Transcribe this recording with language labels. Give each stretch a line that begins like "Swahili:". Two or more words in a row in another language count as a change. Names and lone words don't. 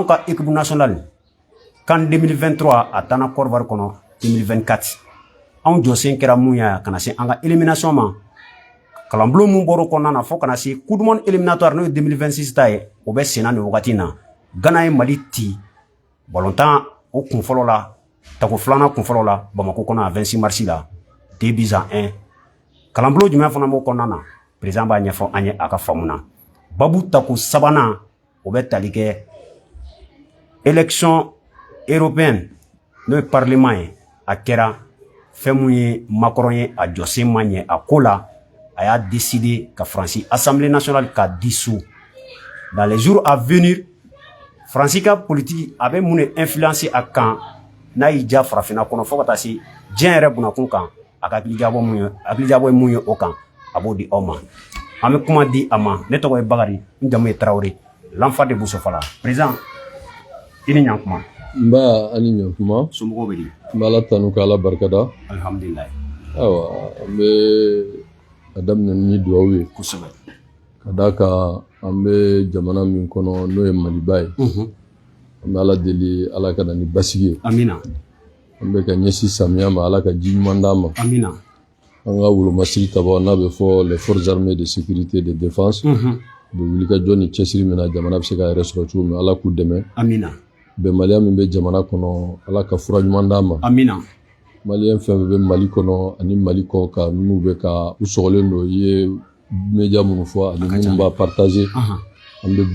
Bambara: ka
French: équipe nationale
Bambara: CAN 2023 a taana Côte d'Ivoire kɔnɔ 2024 anw jɔsen kɛra mun ye kana se an ka élimination ma kalanbulon mun bɔr'o kɔnɔna na fo kana se
French: coupe du monde éliminatoire
Bambara: n'o ye 2026 ta ye o bɛ senna nin wagati na Ghana ye Mali ti ballontan o kun fɔlɔ la tako filanan kun fɔlɔ la Bamako kɔnɔ a 26 mars la
French: 2 buts à 1
Bambara: kalanbulon jumɛn fana b'o kɔnɔna na président b'a ɲɛfɔ an ye a ka faamu na babu tako sabanan o bɛ tali kɛ
French: élection européenne
Bambara: n'o ye parlement ye a kɛra fɛn mun ye Macron ye a jɔsen ma ɲɛ a ko la a y'a décidé ka Faransi
French: Assemblée nationale
Bambara: ka
French: dissous dans les jours à venir
Bambara: Faransi ka politique a bɛ mun de influencer a kan n'a y'i ja farafinna kɔnɔ fo ka taa se diɲɛ yɛrɛ bunakun kan a ka hakilijabɔ ye mun ye o kan a b'o di aw ma an bɛ kuma di a ma ne tɔgɔ ye Bakari n jamu ye Tarawele
French: l'enfant de
Bambara: Boussoufala président i ni ɲankuma n b'a ani ɲankuma somɔgɔw bɛ di n bɛ Ala tanu ka Ala barikada alhamdulilayi ayiwa an bɛ a daminɛ ni duwawu ye kosɛbɛ ka d'a kan an bɛ jamana min kɔnɔ n'o ye Maliba ye an bɛ Ala deli Ala ka na ni basigi ye amina an bɛ ka ɲɛsin samiya ma Ala ka ji ɲuman d'an ma amina an ka wolomasigi tabaa n'a bɛ fɔ
French: les forces armées de sécurité de défense
Bambara: u bɛ wulikajɔ ni cɛsiri min na jamana bɛ se k'a yɛrɛ sɔrɔ cogo min Ala k'u dɛmɛ amina bɛnbaliya min bɛ jamana kɔnɔ Ala ka fura ɲuman d'an ma amina maliyɛn fɛn fɛn bɛ Mali kɔnɔ ani Mali kɔ kan minnu bɛ ka u sɔgɔlen don i ye média minnu fɔ ani minnu b'a partager an bɛ